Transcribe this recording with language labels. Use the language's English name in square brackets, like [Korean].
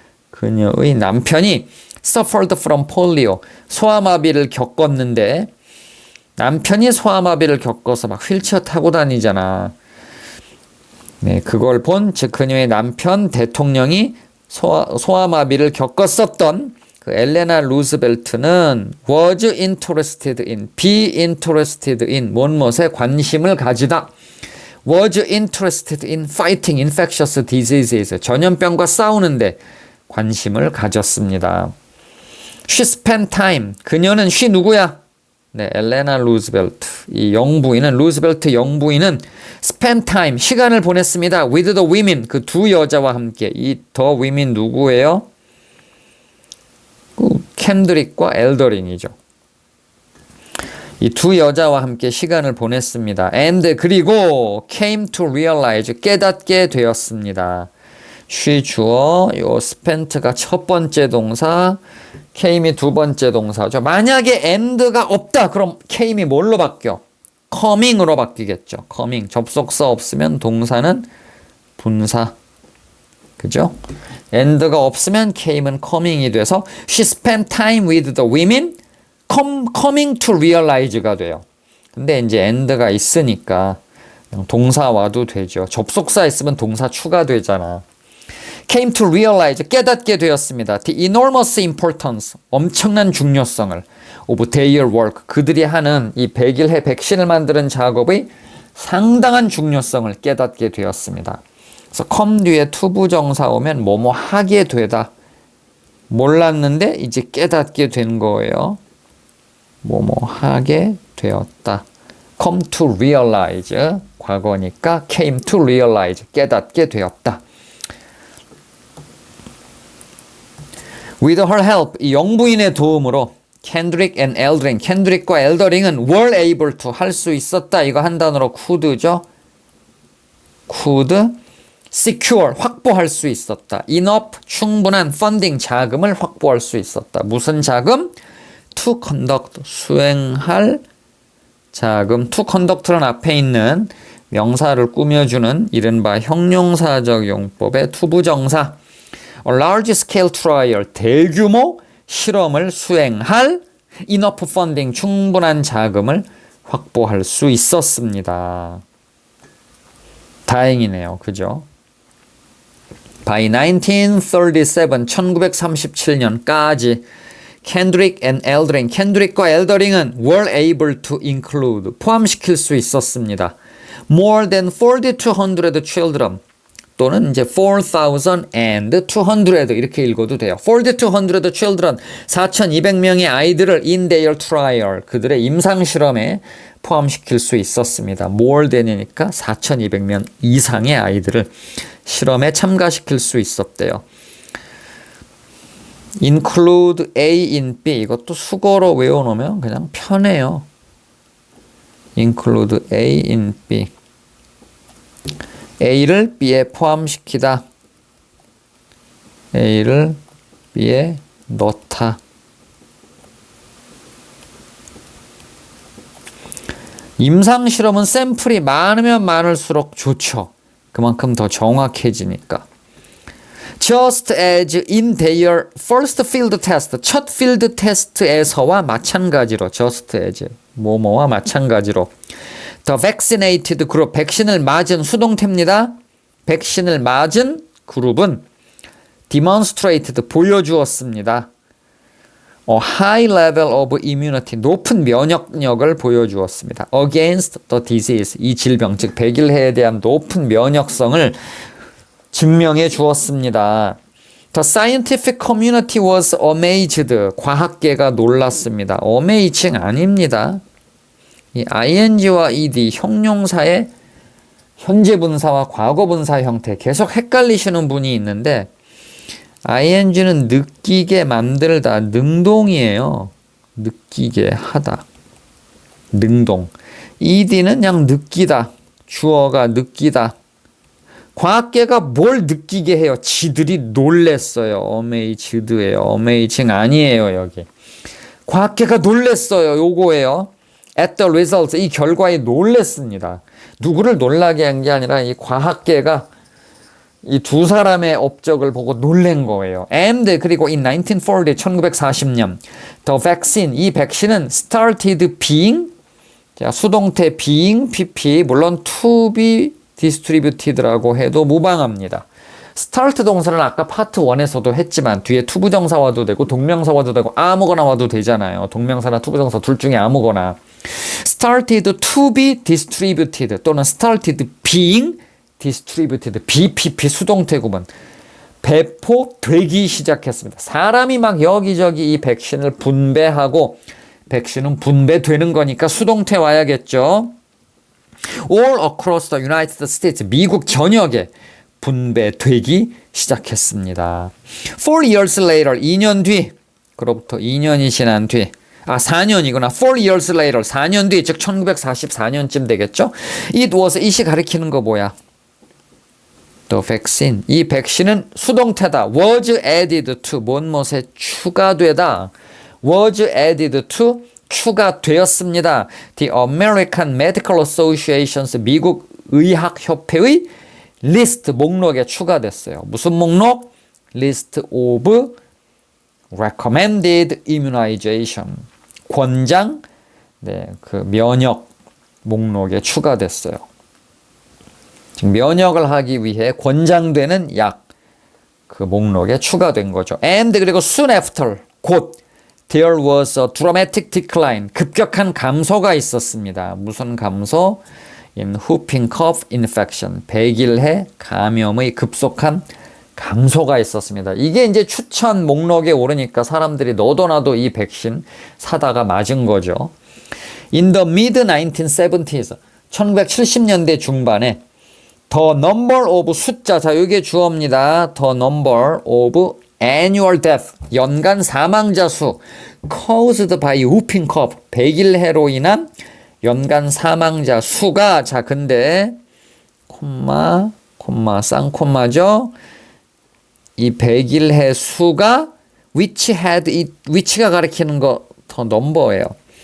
[Korean] 그녀의 남편이 [English] suffered from polio [Korean] 소아마비를 겪었는데 남편이 소아마비를 겪어서 막 휠체어 타고 다니잖아. 네, 그걸 본 즉 그녀의 남편 대통령이 소아마비를 겪었었던 그 엘레나 루즈벨트는 [English] was interested in, be interested in [Korean] 무엇에 관심을 가지다. [English] was interested in fighting infectious diseases [Korean] 전염병과 싸우는데 관심을 가졌습니다. [English] She spent time [Korean] 그녀는 [English] she [Korean] 누구야? 네, 엘레나 루즈벨트. 이 영부인은 루즈벨트 영부인은 [English] spend time [Korean] 시간을 보냈습니다. [English] with the women [Korean] 그 두 여자와 함께. 이 [English] the women [Korean] 누구예요? 켄드릭과 엘더링이죠. 이 두 여자와 함께 시간을 보냈습니다. [English] And [Korean] 그리고 [English] came to realize [Korean] 깨닫게 되었습니다. she 주어, 요 spent가 첫 번째 동사, came이 두 번째 동사죠. 만약에 and가 없다 그럼 came이 뭘로 바뀌어? coming으로 바뀌겠죠. coming 접속사 없으면 동사는 분사. 그죠? and가 없으면 came은 coming이 돼서 [English] she spent time with the women coming to realize [Korean] 가 돼요. 근데 이제 and가 있으니까 동사 와도 되죠. 접속사 있으면 동사 추가되잖아. [English] came to realize [Korean] 깨닫게 되었습니다. [English] The enormous importance [Korean] 엄청난 중요성을 [English] of their work [Korean] 그들이 하는 이 100일 백신을 만드는 작업의 상당한 중요성을 깨닫게 되었습니다. 그래서 come 뒤에 투부정사 오면 뭐뭐 하게 되다. 몰랐는데 이제 깨닫게 된 거예요. 뭐뭐 하게 되었다. [English] come to realize [Korean] 과거니까 [English] came to realize [Korean] 깨닫게 되었다. [English] With her help [Korean] 이 영부인의 도움으로 Kendrick and Eldring 켄드릭과 엘더링은 [English] were able to [Korean] 할 수 있었다. 이거 한 단어로 could죠. [English] could secure [Korean] 확보할 수 있었다. enough 충분한 funding 자금을 확보할 수 있었다. 무슨 자금? to conduct 수행할 자금. to conduct는 앞에 있는 명사를 꾸며주는 이른바 형용사적 용법의 투부정사. [English] A large scale trial [Korean] 대규모 실험을 수행할 [English] enough funding [Korean] 충분한 자금을 확보할 수 있었습니다. 다행이네요. 그죠? By 1937, 1937년까지 Kendrick and Eldring, 켄드릭과 엘더링은 [English] were able to include, [Korean] 포함시킬 수 있었습니다. [English] More than 4,200 children, [Korean] 또는 이제 4,200 이렇게 읽어도 돼요. [English] 4,200 children, [Korean] 4,200명의 아이들을 [English] in their trial, [Korean] 그들의 임상실험에 포함시킬 수 있었습니다. more than이니까 4,200명 이상의 아이들을 실험에 참가시킬 수 있었대요. include A in B 이것도 수거로 외워놓으면 그냥 편해요. include A in B A를 B에 포함시키다. A를 B에 넣다. 임상실험은 샘플이 많으면 많을수록 좋죠. 그만큼 더 정확해지니까. [English] Just as in their first field test, [Korean] 첫 필드 테스트에서와 마찬가지로, just as, 뭐뭐와 마찬가지로 [English] The vaccinated group, [Korean] 백신을 맞은 수동태입니다. 백신을 맞은 그룹은 demonstrated, 보여주었습니다. [English] A high level of immunity, [Korean] 높은 면역력을 보여주었습니다. [English] Against the disease, [Korean] 이 질병, 즉 백일해에 대한 높은 면역성을 증명해 주었습니다. [English] The scientific community was amazed, [Korean] 과학계가 놀랐습니다. amazing 아닙니다. 이 ing와 ed 형용사의 현재 분사와 과거 분사 형태 계속 헷갈리시는 분이 있는데 ing는 느끼게 만들다 능동이에요. 느끼게 하다. 능동. ed는 그냥 느끼다. 주어가 느끼다. 과학계가 뭘 느끼게 해요? 지들이 놀랬어요. amazed예요. amazing 아니에요, 여기. 과학계가 놀랬어요. 요거예요. [English] At the results, [Korean] 이 결과에 놀랬습니다. 누구를 놀라게 한 게 아니라 이 과학계가 이 두 사람의 업적을 보고 놀란 거예요. And 그리고 in 1940, 1940년 the vaccine, 이 백신은 [English] started being, [Korean] 자, 수동태 being, pp, 물론 to be distributed라고 해도 무방합니다. start 동사는 아까 파트 1에서도 했지만 뒤에 투부정사 와도 되고 동명사 와도 되고 아무거나 와도 되잖아요. 동명사나 투부정사 둘 중에 아무거나. [English] started to be distributed [Korean] 또는 [English] started being distributed, [Korean] BPP 수동태 구문. 배포되기 시작했습니다. 사람이 막 여기저기 이 백신을 분배하고 백신은 분배되는 거니까 수동태 와야겠죠. [English] All across the United States, [Korean] 미국 전역에 분배되기 시작했습니다. [English] 4 years later, [Korean] 2년 뒤, 그로부터 2년이 지난 뒤, 4년이구나. 4 years later. 4년 뒤, 즉 1944년쯤 되겠죠? it이 가리키는 거 뭐야? [English] The vaccine. [Korean] 이 백신은 수동태다. [English] was added to. [Korean] 뭔못에 추가되다. was added to. 추가되었습니다. [English] The American Medical Association's [Korean] 미국 의학협회의 리스트 목록에 추가됐어요. 무슨 목록? [English] List of recommended immunization. [Korean] 권장, 그 면역 목록에 추가됐어요. 지금 면역을 하기 위해 권장되는 약, 그 목록에 추가된 거죠. [English] And [Korean] 그리고 [English] soon after, [Korean] 곧 [English] there was a dramatic decline. [Korean] 급격한 감소가 있었습니다. 무슨 감소? [English] In whooping cough infection. [Korean] 백일해 감염의 급속한 감소가 있었습니다. 이게 이제 추천 목록에 오르니까 사람들이 너도 나도 이 백신 사다가 맞은 거죠. [English] In the mid 1970s. [Korean] 1970년대 중반에 [English] the number of 숫자. [Korean] 자, 이게 주어입니다. [English] The number of annual death. [Korean] 연간 사망자 수. [English] caused by whooping cough. [Korean] 백일해로 인한 연간 사망자 수가, 자, 근데 콤마 쌍콤마죠. 이 백일해 수가 which가 가리키는 거 더 넘버예요.